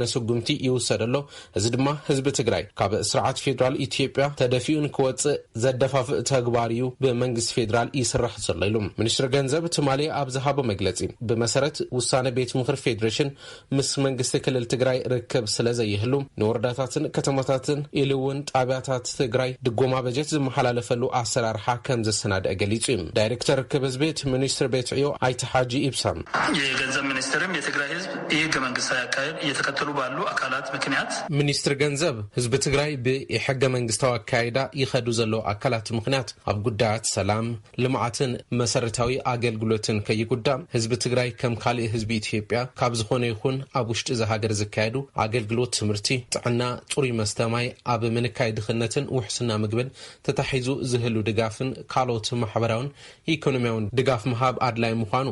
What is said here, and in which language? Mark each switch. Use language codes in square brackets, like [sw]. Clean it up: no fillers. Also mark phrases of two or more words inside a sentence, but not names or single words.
[ti] ስጉምቲ ይውሰደሎ እዚ ድማ ህዝቢ ትግራይ ካብ ስርዓት ፌደራል ኢትዮጵያ ተደፊኡን ክወጽእ ዘደፋፍእ ተግባር እዩ ብመንግስቲ ፌደራል ይስራሕ ዘሎ ኢሉ ሚኒስትር ገንዘብ ትማሊ ኣብ ዝሃቦ መግለጺ ብመሰረት ውሳኔ ቤት ምክሪ ፌደሬሽን ምስ መንግስቲ ክልል ትግራይ ርክብ ስለ ዘይህሉ ንወረዳታትን ከተማታትን ኢሉውን ጣብያታት ትግራይ ድጎማ በጀት ዝመሓላለፈሉ ኣሰራርሓ ከም ዘሰናድአ ገሊጹ ዳይሬክተር ርክብ ህዝቢ ሚኒስትር ቤት ዕዮ ኣይተሓጂ ኢብሳም [am] የገንዘብ ሚኒስትርም የትግራይ ህዝብ የህገ መንግስታዊ አካሄድ እየተከተሉ ባሉ አካላት ምክንያት [ti] ሚኒስትር ገንዘብ ህዝብ ትግራይ በሕገ መንግስታዊ አካሄዳ ይኸዱ ዘሎ አካላት ምክንያት ኣብ ጉዳያት ሰላም ልምዓትን መሰረታዊ አገልግሎትን ከይጉዳም ህዝቢ ትግራይ ከም ካልእ ህዝቢ ኢትዮጵያ ካብ ዝኾነ ይኹን ኣብ ውሽጢ ዘሃገር ዝካየዱ አገልግሎት ትምህርቲ ጥዕና ጽሩይ መስተማይ ኣብ ምንካይ ድኽነትን ውሕስና ምግብን ተታሒዙ ዝህሉ ድጋፍን ካልኦት ማሕበራውን ኢኮኖሚያውን ድጋፍ ምሃብ አድላይ ምዃኑ